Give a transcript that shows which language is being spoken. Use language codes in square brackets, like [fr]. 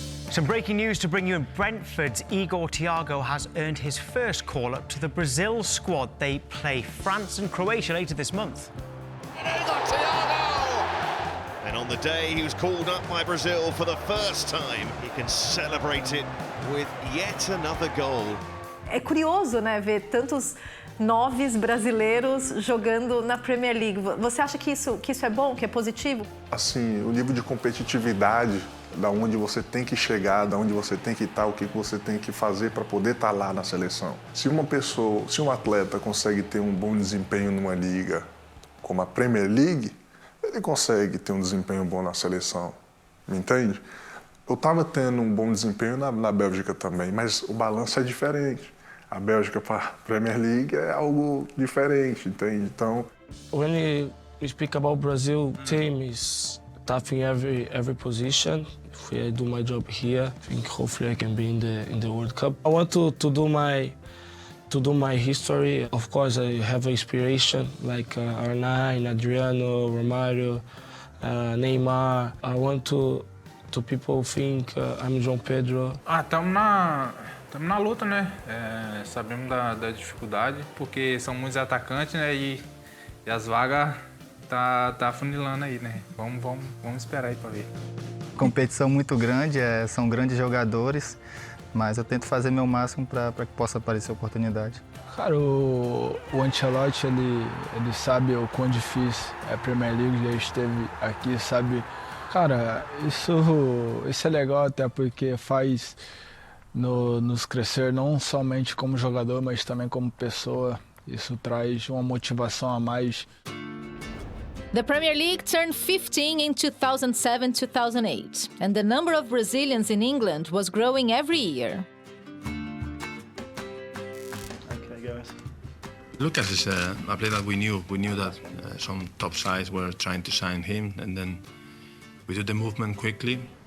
[en] Some breaking news to bring you in Brentford. Igor Thiago has earned his first call-up to the Brazil squad. They play France and Croatia later this month. And on the day he was called up by Brazil for the first time, he can celebrate it with yet another goal. [pt] É curioso, né, ver tantos 9 brasileiros jogando na Premier League. Você acha que isso é bom, que é positivo? Assim, o nível de competitividade, da onde você tem que chegar, da onde você tem que estar, o que você tem que fazer para poder estar lá na seleção. Se um atleta consegue ter um bom desempenho numa liga como a Premier League, ele consegue ter um desempenho bom na seleção, me entende? Eu estava tendo um bom desempenho na Bélgica também, mas o balanço é diferente. A Bélgica para a Premier League é algo diferente, entende? Então, [en] when we speak about Brazil, team is tough in every position. If I do my job here, I think hopefully I can be in the World Cup. I want to do my history. Of course, I have inspiration like R9, Adriano, Romário, Neymar. I want to people think I'm João Pedro. [pt] Estamos na luta, né? Sabemos da dificuldade, porque são muitos atacantes, né? E as vagas tá funilando aí, né? Vamos esperar aí para ver. Competição muito grande, são grandes jogadores, mas eu tento fazer meu máximo para que possa aparecer oportunidade. Cara, o Ancelotti, ele sabe o quão difícil é a Premier League, já esteve aqui, sabe? Cara, isso é legal até porque faz nos crescer não somente como jogador, mas também como pessoa. Isso traz uma motivação a mais. [en] The Premier League turned 15 in 2007-2008, and the number of Brazilians in England was growing every year. Okay, guys. Lucas is a player that we knew. We knew that some top sides were trying to sign him, and then we did the movement quickly.